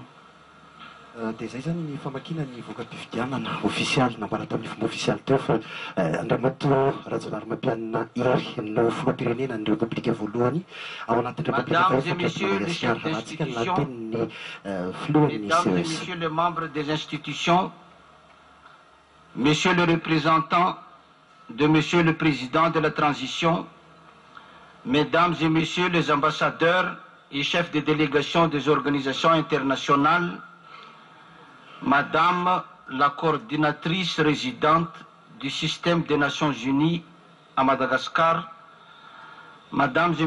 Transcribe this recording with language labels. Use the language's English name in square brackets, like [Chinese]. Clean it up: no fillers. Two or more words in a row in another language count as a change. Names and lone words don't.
[Malagasy] Dia zay zany ny famakina ny voka-pifidianana ofisialy nambara tamin'ny fomba ofisialy teo fa Andriamatoa Rajaonarimampianina Iry no filoham-pirenena ny Repoblika voalohany ao anatin'ny Repoblika Madagasikara rahantsika ny lahateniny filohan'ny CES. [French] Mesdames et messieurs les membres des institutions, monsieur le représentant de monsieur le président de la transition, mesdames et messieurs les ambassadeurs et chefs de délégation des organisations internationales, madame la coordinatrice résidente du système des Nations Unies à Madagascar, mesdames et